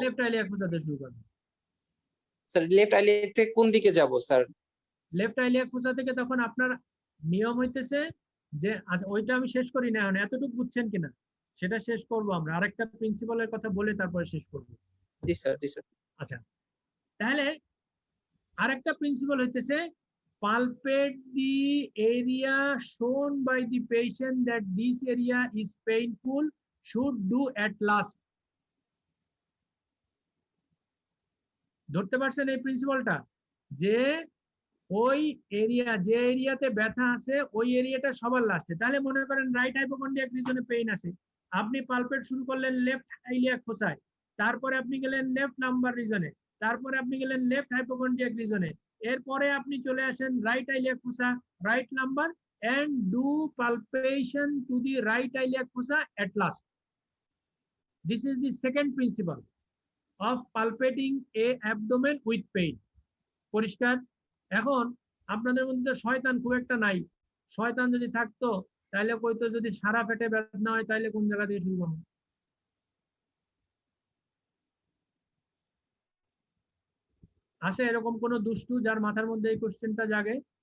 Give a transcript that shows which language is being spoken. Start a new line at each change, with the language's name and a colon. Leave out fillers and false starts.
Bangla: Left iliac ফোসা থেকে শুরু করব। স্যার লেফট আইলিয়াক থেকে কোন দিকে যাব স্যার? লেফট আইলিয়াক ফোসা থেকে তখন আপনার নিয়ম হইতেছে যে, আচ্ছা ওইটা আমি শেষ করি না, এখন এতটুকু বুঝছেন কিনা সেটা শেষ করব আমরা, আরেকটা প্রিন্সিপালের কথা বলে তারপরে শেষ করব। জি স্যার, জি স্যার। আচ্ছা তাহলে আরেকটা প্রিন্সিপাল হইতেছে
English: palpate the area shown by the patient that this area is painful should do at last.
Bangla: ধরতে পারছেন এই প্রিন্সিপালটা, যে ওই এরিয়া, যে এরিয়াতে ব্যথা আছে ওই এরিয়াটা সবার লাস্টে। তাহলে মনে করেন রাইট হাইপোকন্ড্রিয়াক রিজনে পেইন আছে, আপনি পালপেট শুরু করলেন লেফট আইলিয়াক ফোসায়, তারপরে আপনি গেলেন লেফট লাম্বার রিজনে, তারপরে আপনি গেলেন লেফট হাইপোকন্ড্রিয়াক রিজনে, এরপরে আপনি চলে আসেন right iliac ফোসা, right lumber,
English: and do palpation to the right iliac fossa at last. This is the second principle of palpating a abdomen with pain.
Bangla: পরিষ্কার? এখন আপনাদের মধ্যে শয়তান খুব একটা নাই, শয়তান যদি থাকতো তাহলে কইতো যদি সারা পেটে বেদনা হয় তাহলে কোন জায়গা থেকে শুরু করবো? আছে এরকম কোন দুষ্টু যার মাথার মধ্যে এই কোশ্চেনটা জাগে?